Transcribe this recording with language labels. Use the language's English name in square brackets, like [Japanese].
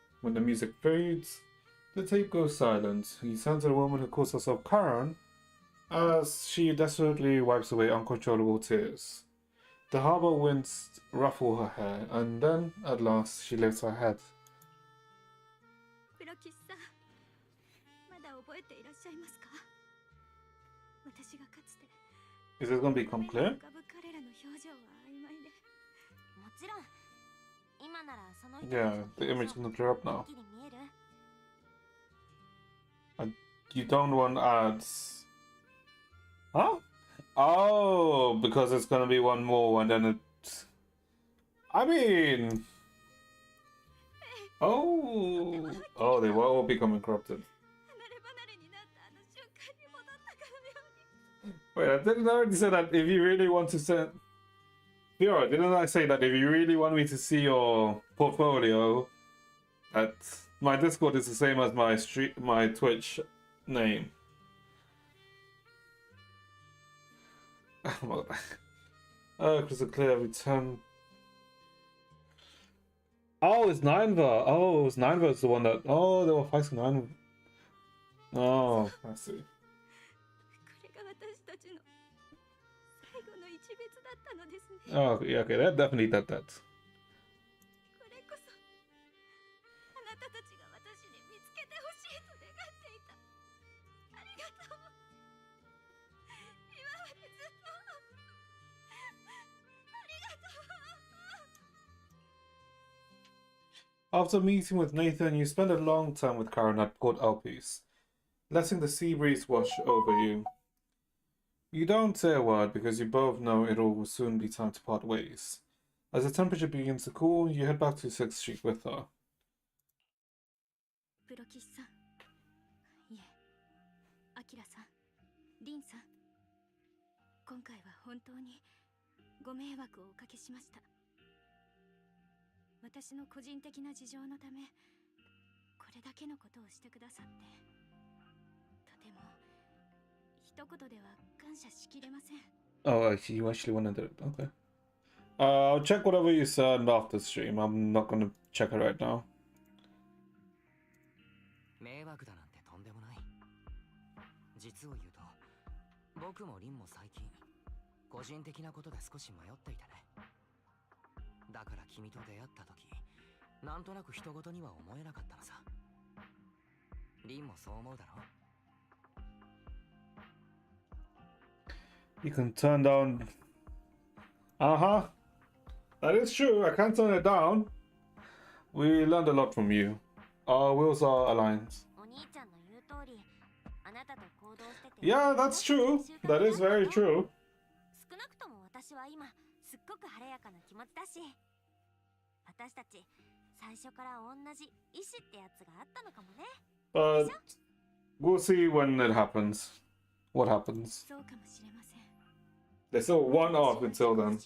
[English] When the music fades, the tape goes silent. He turns to the woman who calls herself Karen, as she desperately wipes away uncontrollable tears. The harbour winds ruffle her hair, and then, at last, she lifts her head. [Japanese] 黒木さん、まだ覚えていらっしゃいますか？私がかつて [English] Is this going to become clear? [Japanese] 浮かぶ彼らの表情は曖昧で。もちろん今今ならその人 [English] Yeah, the image gonna drop now. [Japanese] はっきり見える？ [English] You don't want ads. Huh? Oh, because it's gonna be one more and then it. I mean. Oh. Oh, they were all becoming corrupted. [Japanese] 離れ離れになったあの瞬間に戻ったかのように。 [English] Wait, I didn't already say that if you really want to send. Fiora, didn't I say that if you really want me to see your portfolio, that my Discord is the same as my Twitch name? Oh, crystal clear return. Oh, it's Nineva. Oh, it's Nineva is the one that. Oh, they were fighting Nineva. Oh, I see. [Japanese] これが私たちの最後の一別だったのですね。 [English] Oh, yeah, okay, that definitely did that. [Japanese] これこそあなたたちが私に見つけてほしいと願っていた。ありがとう。今までずっとありがとう。 [English] After meeting with Nathan, you spend a long time with Karen at Port Alpes, letting the sea breeze wash over you. You don't say a word because you both know it will soon be time to part ways. As the temperature begins to cool, you head back to 6th Street with her. [Japanese] プロキスさん、いえ、アキラさん、リンさん、今回は本当にご迷惑をおかけしました。私の個人的な事情のため、これだけのことをしてくださって、とても一言では感謝しきれません。 [English] Oh, you actually want to do it? Okay. I'll check whatever you said after stream. I'm not gonna check it right now. [Japanese] 迷惑だなんてとんでもない。実を言うと、僕もリンも最近、個人的なことで少し迷っていてね。だから君と出会った時、なんとなく人事には思えなかったのさ。リンもそう思うだろ？ [English] You can turn down. Uh-huh. That is true. I can't turn it down. We learned a lot from you. Our wills are aligned. [Japanese] お兄ちゃんの言う通り、あなたと行動してて。 [English] Yeah, that's true. That is very true. [Japanese] 少なくとも私は今すっごく晴れやかな気持ちだし、私たち最初から同じ意志ってやつがあったのかもね。 [English] But we'll see when it happens. What happens? [Japanese] そうかもしれません。 [English] There's still one arc until then.